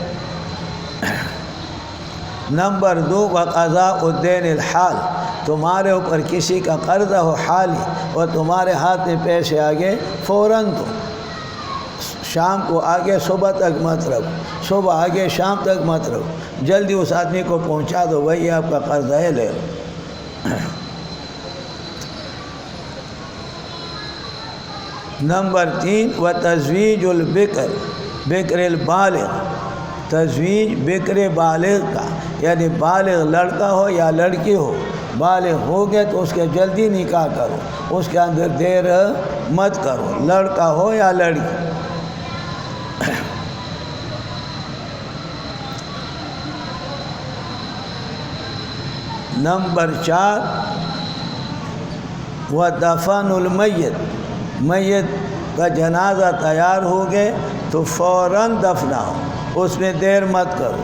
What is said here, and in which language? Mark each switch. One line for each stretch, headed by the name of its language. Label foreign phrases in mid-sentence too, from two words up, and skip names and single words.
Urdu: نمبر 2،
Arabic: وقضاء الدین الحال،
Urdu: تمہارے اوپر کسی کا قرضہ ہو حالی اور تمہارے ہاتھ میں پیسے آگے، فوراً تو شام کو آگے صبح تک مت رکھو، صبح آگے شام تک مت رکھو، جلدی اس آدمی کو پہنچا دو، وہی آپ کا قرضہ ہے، لے لو۔ نمبر 3،
Arabic: وتزویج البکر، بکر البالغ،
Urdu: تزویج بکر بالغ کا، یعنی بالغ لڑکا ہو یا لڑکی ہو، بالغ ہو گئے تو اس کے جلدی نکاح کرو، اس کے اندر دیر مت کرو، لڑکا ہو یا لڑکی۔ نمبر 4،
Arabic: ودفن المیت،
Urdu: میت کا جنازہ تیار ہو گئے تو فوراً دفناؤ، اس میں دیر مت کرو۔